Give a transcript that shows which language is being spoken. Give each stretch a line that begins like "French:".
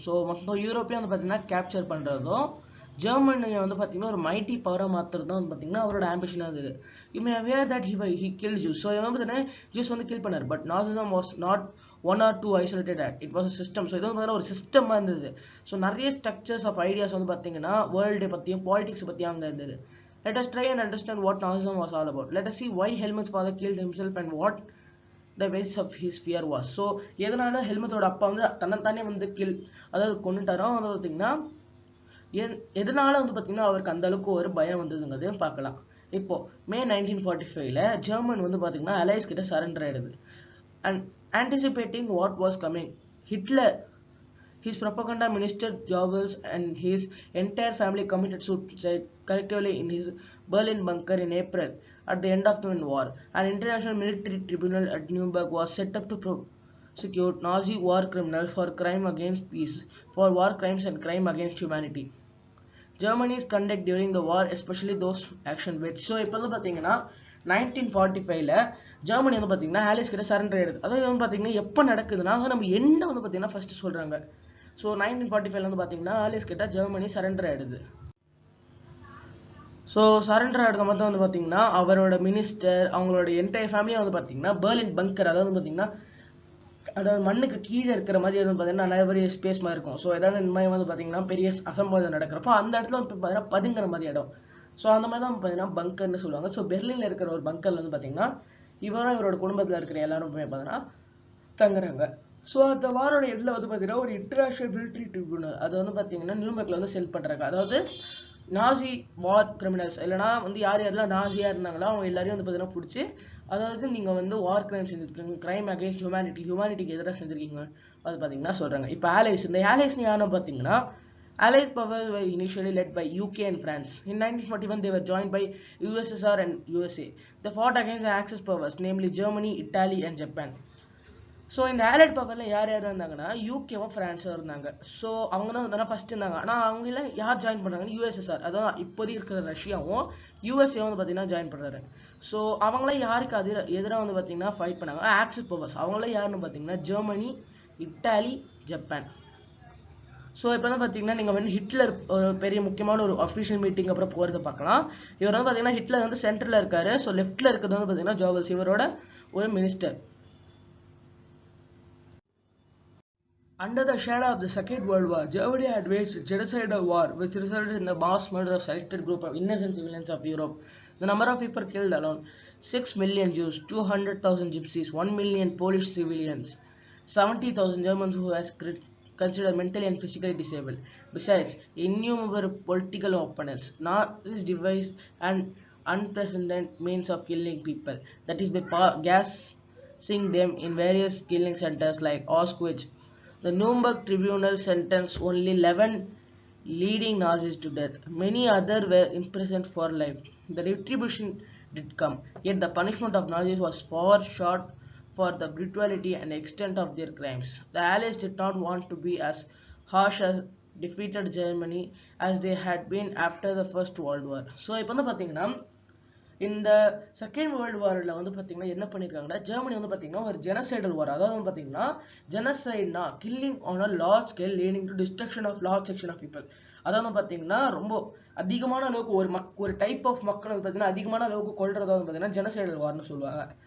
Tamil: So மொத்தம் யூரோப்பையும் வந்து பார்த்தீங்கன்னா கேப்சர் பண்ணுறதும் ஜெர்மனியை வந்து பார்த்தீங்கன்னா ஒரு மைட்டி பவரை மாற்றுறதும் வந்து பார்த்தீங்கன்னா அவரோட ஆம்பிஷனாக இருந்தது.
English: You may aware that he kill Jews.
Tamil: So இவன் வந்து பார்த்தீங்கன்னா ஜூஸ் வந்து கில் பண்ணார்.
English: But Nazism was not 1 or 2 isolated act. It was a system.
Tamil: So இது வந்து பார்த்தீங்கன்னா ஒரு சிஸ்டமாக இருந்தது. ஸோ நிறைய ஸ்ட்ரக்சர்ஸ் ஆஃப் ஐடியாஸ் வந்து பார்த்தீங்கன்னா வேர்ல்டு பற்றியும் பாலிடிக்ஸ் பற்றியும் அங்கே இருந்தது.
English: Let us try and understand what Nazism was all about. Let us see why Helmut's father killed himself and what the basis of his fear was.
Tamil: So எதனால ஹெல்மெட்டோட அப்பா வந்து தன்னைத்தானே வந்து அதாவது கொண்டுட்டாரோ வந்து பார்த்தீங்கன்னா எதனால வந்து பார்த்தீங்கன்னா அவருக்கு அந்த அளவுக்கு ஒரு பயம் வந்ததுங்கிறதையும் பார்க்கலாம். இப்போ மே 1945 ஜெர்மன் வந்து பார்த்தீங்கன்னா அலைஸ் கிட்ட சரண்டர் ஆயிடுது.
English: And anticipating what was coming, Hitler, his propaganda minister Goebbels and his entire family committed suicide collectively in his Berlin bunker in April at the end of the war. An international military tribunal at Nuremberg was set up to prosecute Nazi war criminals for crime against peace, for war crimes and crime against humanity. Germany's conduct during the war, especially those action which.
Tamil: So இப்போ வந்து பார்த்தீங்கன்னா 1945 Germany வந்து பார்த்தீங்கன்னா Alice கிட்ட surrender ஆயிடுது. அதாவது வந்து பார்த்தீங்கன்னா எப்போ நடக்குதுன்னா நம்ம என்ன வந்து பார்த்தீங்கன்னா ஃபர்ஸ்ட் சொல்றாங்க. ஸோ 1945 வந்து பார்த்தீங்கன்னா ஆலிஸ் கிட்ட ஜெர்மனி சரண்டர் ஆயிடுது. ஸோ சரண்டர் ஆகிடுறது மட்டும் வந்து பார்த்தீங்கன்னா அவரோட மினிஸ்டர் அவங்களோட என்டையர் ஃபேமிலியும் வந்து பார்த்தீங்கன்னா பெர்லின் பங்கர் அதாவது பார்த்தீங்கன்னா அதாவது மண்ணுக்கு கீழே இருக்கிற மாதிரி வந்து பார்த்தீங்கன்னா நிறைய ஸ்பேஸ் மாதிரி இருக்கும். ஸோ ஏதாவது இந்த மாதிரி வந்து பார்த்தீங்கன்னா பெரிய அசம்பாவிதம் நடக்கிறப்போ அந்த இடத்துல வந்து பார்த்தீங்கன்னா பதுங்குற மாதிரி இடம். ஸோ அந்த மாதிரி தான் பார்த்தீங்கன்னா பங்கர்னு சொல்லுவாங்க. ஸோ பெர்லினில் இருக்கிற ஒரு பங்கர்ல வந்து பார்த்தீங்கன்னா இவரும் இவரோட குடும்பத்தில் இருக்கிற எல்லாரும் பார்த்தீங்கன்னா தங்குறாங்க. ஸோ அந்த வாரோட எண்டில் வந்து பார்த்தீங்கன்னா ஒரு இன்டர்நேஷனல் மிலிட்ரி ட்ரிபியூனல் அது வந்து பார்த்தீங்கன்னா நியூயார்க்ல வந்து சென்ட் பண்ணுறாங்க. அதாவது நாசி வார் கிரிமினல்ஸ் இல்லைனா வந்து யாரெல்லாம் நாசியாக இருந்தாங்களோ அவங்க எல்லாரையும் வந்து பார்த்தீங்கன்னா பிடிச்சி அதாவது நீங்கள் வந்து வார் கிரைம் செஞ்சுருக்கீங்க, கிரைம் அகேன்ஸ்ட் ஹியூமனிட்டிக்கு எதிராக செஞ்சுருக்கீங்க அது பார்த்தீங்கன்னா சொல்கிறாங்க. இப்போ ஆலைஸ் இந்த ஆலைஸ்னு யாரும் பார்த்தீங்கன்னா
English: Allied powers were initially led by UK and France. In 1941, they were joined by USSR and USA. They fought against the Axis powers, namely Germany, Italy, and Japan.
Tamil: So இந்த allied பவரில் யார் இருந்தாங்கன்னா யூகேவும் ஃப்ரான்ஸும் இருந்தாங்க. So அவங்க தான் வந்து first இருந்தாங்க. ஆனால் அவங்கள யார் ஜாயின் பண்ணுறாங்கன்னு யூஎஸ்எஸ்ஆர் அதான் இப்போதைக்கு இருக்கிற ரஷ்யாவும் யூஎஸ்ஏ வந்து பார்த்தீங்கன்னா ஜாயின் பண்ணுறாரு. ஸோ அவங்கள யாருக்கு எதிராக வந்து பார்த்தீங்கன்னா ஃபைட் பண்ணாங்க ஆக்சிஸ் பவர்ஸ். அவங்கள யாருன்னு பார்த்தீங்கன்னா ஜெர்மனி, இட்டாலி, ஜப்பான். ஸோ இப்போ வந்து பார்த்தீங்கன்னா நீங்கள் வந்து ஹிட்லர் பெரிய முக்கியமான ஒரு அஃபிஷியல் மீட்டிங் அப்புறம் போகிறத பார்க்கலாம். இவர் வந்து பார்த்தீங்கன்னா ஹிட்லர் வந்து சென்டரில் இருக்காரு. ஸோ லெஃப்டில் இருக்கிறது வந்து பார்த்தீங்கன்னா ஜோபல்ஸ் இவரோட ஒரு minister.
English: Under the shadow of the Second World War, Germany had waged a genocidal war which resulted in the mass murder of selected group of innocent civilians of Europe. The number of people killed alone: 6 million Jews, 200,000 Gypsies, 1 million Polish civilians, 70,000 Germans who were considered mentally and physically disabled. Besides, innumerable political opponents. Nazis devised an unprecedented means of killing people, that is by gassing them in various killing centers like Auschwitz. The Nuremberg tribunal sentenced only 11 leading Nazis to death. Many others were imprisoned for life. The retribution did come, yet the punishment of Nazis was far short for the brutality and extent of their crimes. The Allies did not want to be as harsh as defeated Germany as they had been after the First World War.
Tamil: So இப்போ வந்து பாத்தீங்கன்னா இந்த second world வார்ல வந்து பாத்தீங்கன்னா என்ன பண்ணிருக்காங்கன்னா Germany வந்து பாத்தீங்கன்னா ஒரு ஜெனசைடல் வார், அதாவது வந்து பாத்தீங்கன்னா ஜெனசைட்னா
English: Killing on a large scale leading to destruction of large section of people.
Tamil: அதாவது பாத்தீங்கன்னா ரொம்ப அதிகமான அளவுக்கு ஒரு டைப் ஆஃப் மக்கள் வந்து பாத்தீங்கன்னா அதிகமான அளவுக்கு கொல்றதா வந்து பாத்தீங்கன்னா ஜெனசைடல் வார்னு சொல்லுவாங்க.